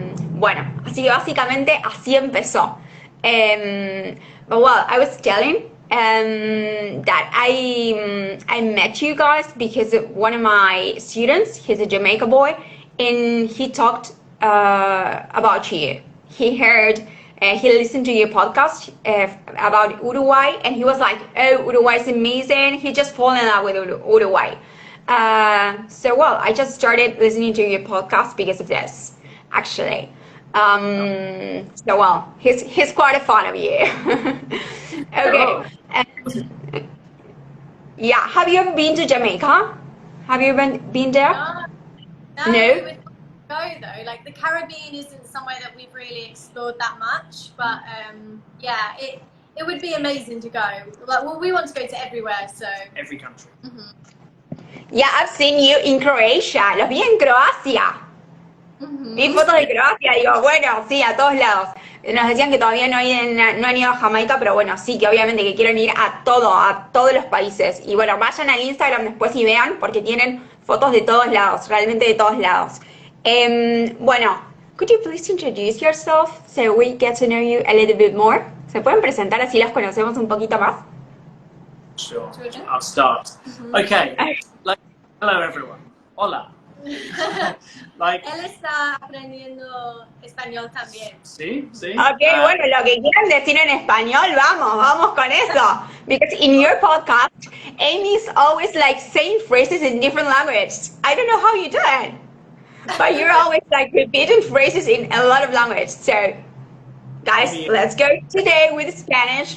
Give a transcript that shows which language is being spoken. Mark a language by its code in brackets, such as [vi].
[es] Bueno, así que básicamente así empezó. [en] But well, I was telling that I met you guys because one of my students, he's a Jamaica boy, and he talked about you. He heard, he listened to your podcast about Uruguay, and he was like, "Oh, Uruguay is amazing." He just fell in love with Uruguay. So well, I just started listening to your podcast because of this, actually. So well, he's quite a fan of you. Okay. Yeah. Have you ever been to Jamaica? Have you been there? No. No? We would go though. Like the Caribbean isn't somewhere that we've really explored that much, but yeah, it would be amazing to go. Like, well, we want to go to everywhere, so Every country. Yeah, I've seen you in Croatia. [es] Los vi en Croacia. Vi fotos de Croacia, digo, bueno, sí, a todos lados. Nos decían que todavía no han ido a Jamaica, pero bueno, sí, que obviamente que quieren ir a todos los países. Y bueno, vayan al Instagram después y vean, porque tienen fotos de todos lados, realmente de todos lados. [en] Bueno, could you please introduce yourself so we get to know you a little bit more? [es] ¿Se pueden presentar así las conocemos un poquito más? [en] Sure, I'll start. Okay, like, hello everyone. Hola. Like, [es] él está aprendiendo español también. sí. Ok, bueno, lo que quieran decir en español, vamos con eso. [en] Because in your podcast, Amy's always like saying phrases in different languages. I don't know how you do it, but you're always like repeating phrases in a lot of languages. So, guys, let's go today with Spanish.